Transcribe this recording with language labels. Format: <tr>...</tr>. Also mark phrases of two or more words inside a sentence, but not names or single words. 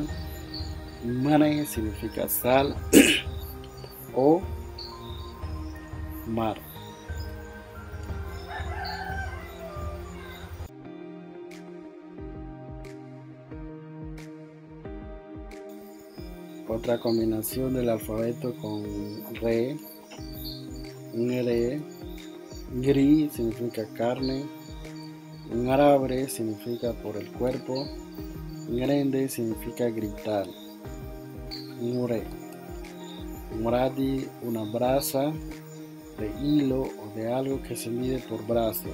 <es>Mare significa sal o mar. Otra combinación del alfabeto con re. Ngre. Gri significa carne. Ngarabre significa por el cuerpo. Ngrende significa gritar. Ngure. Nguradi, una brasa de hilo o de algo que se mide por brazo.</es>